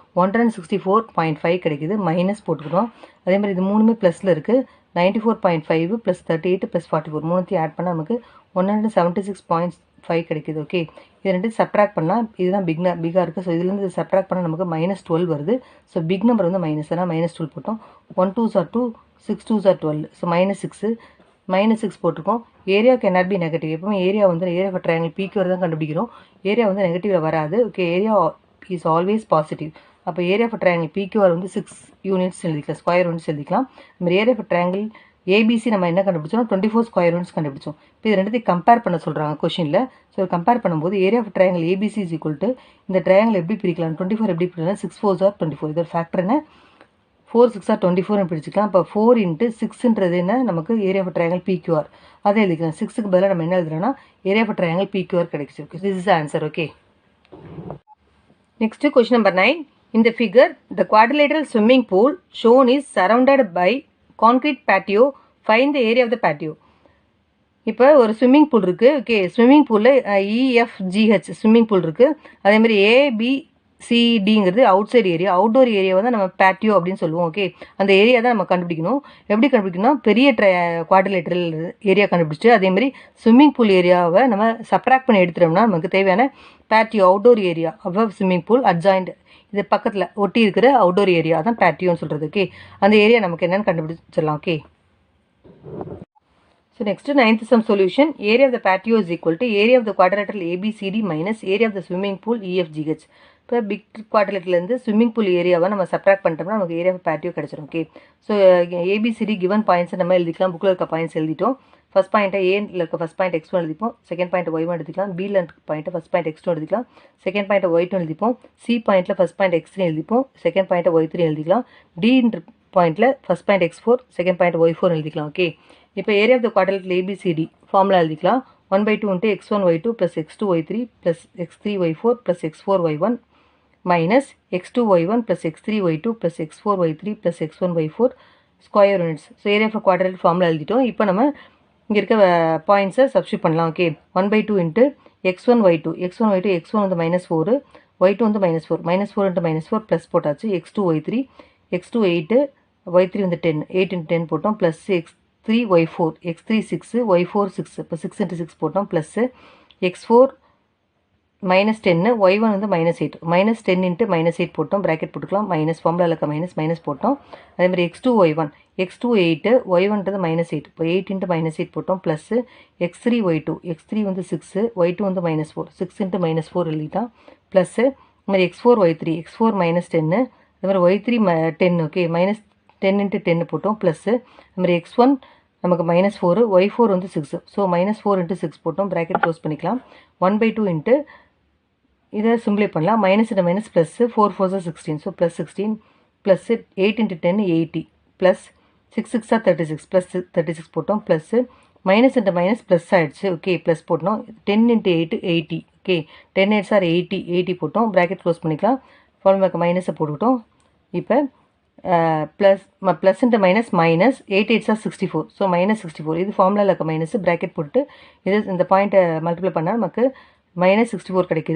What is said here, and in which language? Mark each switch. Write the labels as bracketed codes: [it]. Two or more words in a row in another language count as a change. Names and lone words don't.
[ta] 164.5 கிடைக்குது மைனஸ் போட்டுக்கிறோம் அதே மாதிரி இது மூணுமே ப்ளஸில் இருக்குது 94.5 + 38 + 44 மூணுத்தையும் ஆட் பண்ணால் நமக்கு 176.5 கிடைக்குது ஓகே இது ரெண்டு சப்ட்ராக்ட் பண்ணலாம் இதுதான் பிக்காக இருக்குது ஸோ இதுலேருந்து இது சப்ட்ராக்ட் பண்ணால் நமக்கு -12 வருது ஸோ [en] big number [ta] வந்து மைனஸ் ஆனால் -12 போட்டோம் [en] 1 2s are 2 6 2s are 12 [ta] ஸோ -6 போட்டிருக்கோம் [en] area cannot be negative [ta] எப்பவுமே ஏரியா வந்து [en] area of triangle PQR [ta] தான் கண்டுபிடிக்கிறோம் ஏரியா வந்து நெகட்டிவில் வராது [en] okay area is always positive [ta] அப்போ [en] area of [ta] ட்ரையாங்கிள் PQR வந்து 6 யூனிட்ஸ் எழுதிக்கலாம் [en] square units [ta] எழுதிக்கலாம் நம்ம [en] area of triangle ABC [ta] நம்ம என்ன கண்டுபிடிச்சோம் 24 [en] square units [ta] கண்டுபிடிச்சோம் இப்போ இது ரெண்டுத்தையும் கம்பேர் பண்ண சொல்கிறாங்க கொஷினில் ஸோ கம்பேர் பண்ணும்போது [en] area of triangle ABC is equal to [ta] இந்த ட்ரையாங்கிள் எப்படி பிரிக்கலாம் 24 எப்படி பிரிக்கலாம் [en] 6 4s are 24 [ta] இதோட ஃபேக்டர் என்ன [en] 4 6 are 24 [ta] பிடிச்சிக்கலாம் இப்போ 4 into 6ன்றது என்ன நமக்கு [en] area of triangle PQR [ta] அதை எழுதிக்கலாம் 6க்கு பதிலாக நம்ம என்ன எழுதுறோம்னா [en] area of triangle PQR [ta] கிடைச்சிருக்கு [en] this is answer okay next question number 9 in the figure the quadrilateral swimming pool shown is surrounded by concrete patio find the area of the patio [ta] இப்போ ஒரு ஸ்விம்மிங் பூல் இருக்குது ஓகே ஸ்விம்மிங் பூலில் EFGH ஸ்விம்மிங் பூல் இருக்குது அதே மாதிரி சிடிங்கிறது அவுட் சைடு ஏரியா. [en] outdoor area [ta] தான் நம்ம பேட்டியோ அப்படின்னு சொல்லுவோம். ஓகே, அந்த ஏரியா தான் நம்ம கண்டுபிடிக்கணும். எப்படி கண்டுபிடிக்கணும்னா பெரிய [en] quadrilateral area [ta] கண்டுபிடிச்சிட்டு அதேமாதிரி [en] swimming pool area [ta] நம்ம சப்ராக்ட் பண்ணி எடுத்துட்டோம்னா நமக்கு தேவையான [en] patio outdoor area above swimming pool adjoint [ta] இது பக்கத்தில் ஒட்டி இருக்கிற [en] outdoor area [ta] தான் பேட்டியோன்னு சொல்கிறது. ஓகே, அந்த ஏரியா நமக்கு என்னென்னு கண்டுபிடிச்சிடலாம். ஓகே, [en] so next ninth sum solution, area of the patio is equal to area of the quadrilateral ABCD minus area of the swimming pool EFGH. [ta] இப்போ [en] big quadrilateral swimming pool area [ta] நம்ம சப்ராக்ட் பண்ணிட்டோம்னா நமக்கு [en] area of patio [ta] கிடச்சிடும். [en] okay, so ABCD given points [ta] நம்ம எழுதிக்கலாம். புக்கில் இருக்க பாயிண்ட்ஸ் எழுதிட்டோம். [en] first point [ta] ஏல இருக்க [en] first point x1 [ta] எழுதிப்போம், [en] second point y1 [ta] எழுதிக்கலாம். பியில் இருக்க பாயிண்ட்டை [en] first point x2 [ta] எழுதிக்கலாம், [en] second point y2 [ta] எழுதிப்போம். சி பாயிண்ட்டில் [en] first point x3 [ta] எழுதிப்போம், [en] second point y3 [ta] எழுதிக்கலாம். டின்ற பாயிண்ட்டில் [en] first point x4, second point y4 [ta] எழுதிக்கலாம். ஓகே, இப்போ [en] area of the quadrilateral ABCD formula [ta] எழுதிக்கலாம். [en] 1/2 into x1 y2 plus x2 y3 plus x3 y4 plus x4 y1 minus x2 y1 plus x3 y2 plus x4 y3 plus x1 y4 square units. so area of quadrilateral formula [ta] எழுதிட்டோம். இப்போ நம்ம இங்கே இருக்க பாயிண்ட்ஸை சப்ஸ்டியூட் பண்ணலாம். [en] ஓகே, 1/2 into x1 y2 x1 [ta] வந்து -4, y2 வந்து -4 -4 into -4 ப்ளஸ் போட்டாச்சு. x2 y3 8, y3 வந்து 10 8 into 10 போட்டோம் ப்ளஸ் x3 y4 x3 6 y4 6 இப்போ 6 into 6 போட்டோம் ப்ளஸ் x4 -10 y1 வந்து -8 -10 into -8 போட்டோம் ப்ராக்கெட் போட்டுக்கலாம். [en] minus formula [ta] இருக்க மைனஸ் போட்டோம். அதேமாதிரி x2 y1 8 y1ன்றது -8 இப்போ 8 into -8 போட்டோம் ப்ளஸ் x3 y2 x3 வந்து 6 y2 வந்து -4 6 into -4 எழுதிட்டான் ப்ளஸ் அதுமாதிரி x4 y3 -10 அது மாதிரி y3 10. ஓகே, -10 into 10 போட்டோம் ப்ளஸ் அதுமாதிரி x1 நமக்கு -4 y4 வந்து 6 ஸோ -4 into 6 போட்டோம் [en] bracket close [ta] பண்ணிக்கலாம். 1/2 into இதை சிம்பிளை பண்ணலாம். [en] minus into minus plus [ta] 4 4 16 [en] so plus [ta] 16 ப்ளஸ் 8 into 10 80 ப்ளஸ் 6 6 36 ப்ளஸ் 36 போட்டோம் [en] plus minus into minus plus [ta] ஆகிடுச்சு. [en] okay, plus [ta] போட்டோம். 10 into 8 80. ஓகே, [en] 10 8s are 80 [ta] போட்டோம் [en] bracket close [ta] பண்ணிக்கலாம். ஃபார்முலாக்கு மைனஸை போட்டுக்கிட்டோம். இப்போ [en] plus into minus 8 8s are 64 so [ta] -64 இது ஃபார்முலாவில் இருக்க [en] minus bracket [ta] போட்டு இது இந்த பாயிண்ட்டை மல்டிப்ளை பண்ணால் நமக்கு -64 கிடைக்குது.